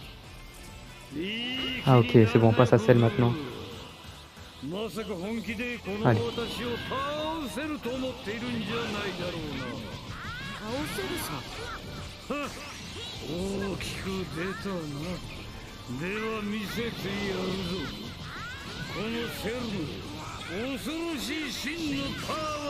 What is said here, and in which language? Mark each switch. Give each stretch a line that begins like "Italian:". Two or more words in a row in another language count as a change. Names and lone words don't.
French: Ah ok, c'est bon, on passe à Cell maintenant.
Japanese: まさか本気でこの私を倒せると思っているんじゃないだろうな。倒せるさ。大きく出たな。では見せてやるぞ。このセルの恐ろしい真のパワーを。